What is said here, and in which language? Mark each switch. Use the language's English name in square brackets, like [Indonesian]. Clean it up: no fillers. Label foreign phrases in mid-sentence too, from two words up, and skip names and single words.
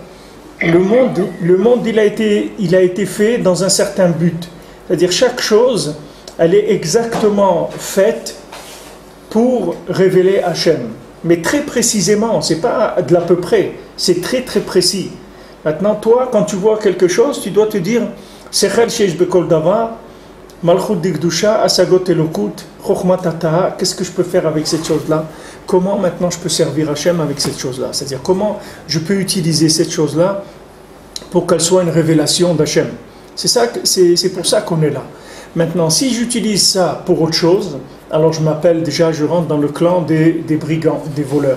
[French] Le monde il a été fait dans un certain but. C'est-à-dire chaque chose, elle est exactement faite pour révéler Hachem. Mais très précisément, ce n'est pas de l'à peu près, c'est très très précis. Maintenant, toi, quand tu vois quelque chose, tu dois te dire [Hebrew] שכל שיש בכל דבר, מלכות דקדושה, השגות אלוקות, חכמת התורה, [French] qu'est-ce que je peux faire avec cette chose-là? Comment maintenant je peux servir Hachem avec cette chose-là? C'est-à-dire comment je peux utiliser cette chose-là pour qu'elle soit une révélation d'Hachem. C'est pour ça qu'on est là. Maintenant, si j'utilise ça pour autre chose, alors je rentre dans le clan des brigands, des voleurs.